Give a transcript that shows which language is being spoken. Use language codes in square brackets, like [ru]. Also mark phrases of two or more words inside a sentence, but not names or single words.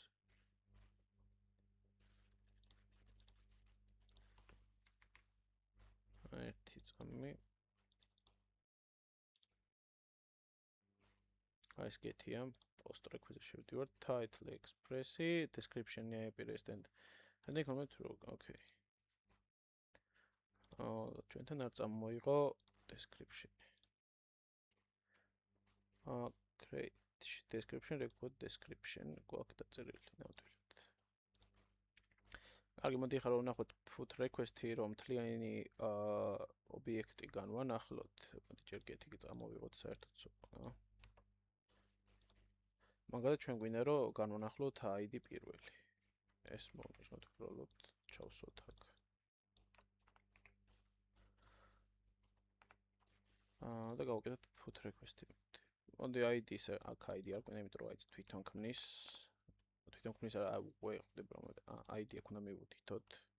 [ka] ერთი წამი ეს გეთია [en] post request- [ka] ში შევდივარ [en] title express- [ka] ი description-ი API-ს [en] and then comment true okay [ka] ჩვენთან არ წამოიღო description-ი [en] create description record description [ka] გვაქვს დაწერილი ნამდვილად კარგი მოდი ახლა რომ ვნახოთ [en] put request- [ka] ი რომ მთლიანი ობიექტი განვანახლოთ მოდი ჯერ გეთი წამოვიღოთ საერთოდ მაგალითად ჩვენ გვინდა რომ განვანახლოთ ID პირველი ეს მოვნიშნოთ უბრალოდ ჩავსვათ აქ და გავაკეთოთ [en] put request- [ka] ი მოდი ID-ს აქ ID არ გვინდა იმიტომ რომ ID-ს თვითონ ქმნის არა უკვე ხდება რომ ID აქ უნდა მივუთითოთ